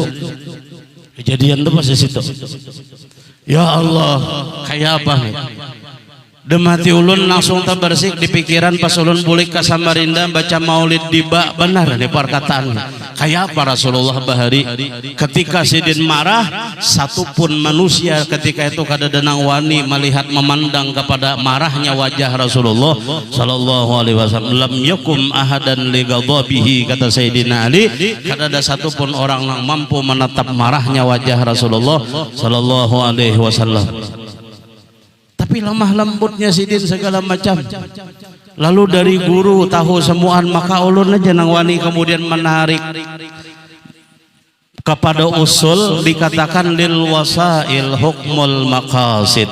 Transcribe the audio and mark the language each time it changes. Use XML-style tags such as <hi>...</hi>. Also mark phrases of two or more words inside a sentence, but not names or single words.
<bjn>kejadian itu pas di situ ya Allah kayak apa demati ulun langsung terbersih di pikiran pas ulun bulik ke Samarinda baca maulid diba benar nih perkataan kayak apa Rasulullah bahari ketika sidin marah satupun manusia ketika itu kada denang wani melihat memandang kepada marahnya wajah Rasulullah</bjn> <ar>صلى الله عليه وسلم لم يقم أحد لغضبه</ar> <bjn>kata Sayyidina Ali kada ada satupun orang yang mampu menatap marahnya wajah Rasulullah</bjn> <ar>صلى الله عليه وسلم.</ar> <bjn>Tapi lemah lembutnya sidin segala macam. Lalu dari guru tahu semuaan maka ulun aja nang wani kemudian menarik kepada usul dikatakan</bjn> <ar>للوسائل حكم المقاصد.</ar>